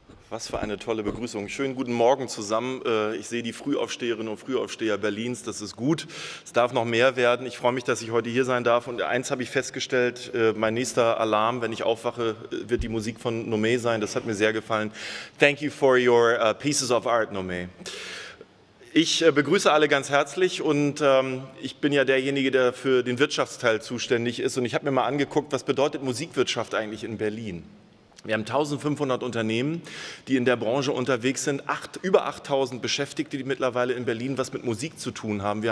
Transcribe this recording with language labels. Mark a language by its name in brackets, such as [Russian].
[German] Was für eine tolle Begrüßung. Schönen guten Morgen zusammen. Ich sehe die Frühaufsteherinnen und Frühaufsteher Berlins. Das ist gut. Es darf noch mehr werden. Ich freue mich, dass ich heute hier sein darf. Und eins habe ich festgestellt, mein nächster Alarm, wenn ich aufwache, wird die Musik von Nomé sein. Das hat mir sehr gefallen. [English] Thank you for your pieces of art, Nomé. [German] Ich begrüße alle ganz herzlich und ich bin ja derjenige, der für den Wirtschaftsteil zuständig ist. Und ich habe mir mal angeguckt, was bedeutet Musikwirtschaft eigentlich in Berlin? Wir haben 1500 Unternehmen, die in der Branche unterwegs sind, über 8000 Beschäftigte, die mittlerweile in Berlin was mit Musik zu tun haben.